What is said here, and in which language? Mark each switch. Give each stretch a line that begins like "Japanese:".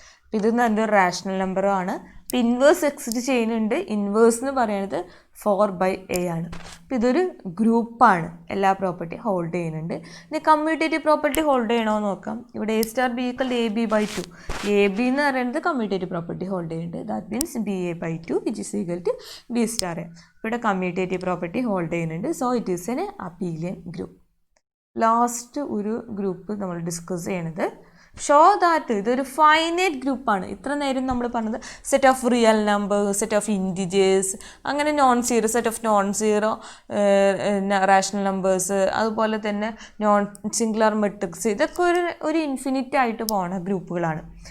Malayalam: അപ്പോൾ ഇത് നല്ലൊരു റാഷണൽ നമ്പറാണ്. ഇപ്പോൾ ഇൻവേഴ്സ് എക്സിസ്റ്റ് ചെയ്യുന്നുണ്ട്. ഇൻവേഴ്സ് എന്ന് പറയുന്നത് 4/A ആണ്. അപ്പോൾ ഇതൊരു ഗ്രൂപ്പാണ്, എല്ലാ പ്രോപ്പർട്ടി ഹോൾഡ് ചെയ്യുന്നുണ്ട്. ഇനി കമ്മ്യൂട്ടേറ്റീവ് പ്രോപ്പർട്ടി ഹോൾഡ് ചെയ്യണമെന്ന് നോക്കാം. ഇവിടെ A*B = AB/2. AB എന്ന് പറയുന്നത് കമ്മ്യൂട്ടേറ്റീവ് പ്രോപ്പർട്ടി ഹോൾഡ് ചെയ്യുന്നുണ്ട്.
English: That means BA/2 which is equal to B*.
Malayalam: ഇവിടെ കമ്മ്യൂട്ടേറ്റീവ് പ്രോപ്പർട്ടി ഹോൾഡ് ചെയ്യുന്നുണ്ട്.
English: So it is an abelian group.
Malayalam: Last ഒരു ഗ്രൂപ്പ് നമ്മൾ ഡിസ്കസ് ചെയ്യണത് ഷോ ദാറ്റ് ഇതൊരു ഫൈനൈറ്റ് ഗ്രൂപ്പാണ്. ഇത്ര നേരം നമ്മൾ പറഞ്ഞത് set of real numbers, set of integers, അങ്ങനെ non zero, set of non zero rational numbers, അതുപോലെ തന്നെ നോൺ സിംഗുലർ മെട്രിക്സ്, ഇതൊക്കെ ഒരു ഇൻഫിനിറ്റ് ആയിട്ട് പോകുന്ന ഗ്രൂപ്പുകളാണ്.